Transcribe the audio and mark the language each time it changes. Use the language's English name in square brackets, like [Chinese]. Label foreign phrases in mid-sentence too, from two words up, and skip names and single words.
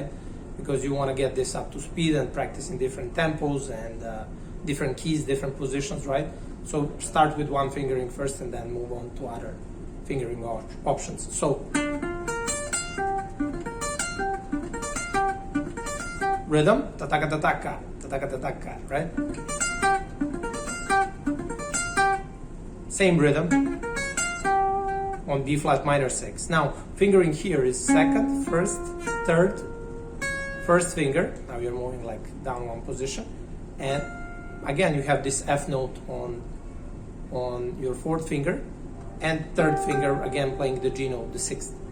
[English] Because you want to get this up to speed and practice in different tempos and different keys, different positions, right? So start with one fingering first and then move on to other fingering options. So rhythm, ta-taka ta-taka, ta-taka ta-taka, right? Same rhythm on B flat minor 6. Now fingering here is second, first, third, first finger. Now you're moving like down one position, and again you have this F note on your fourth finger, and third finger again playing the G note, the 6th.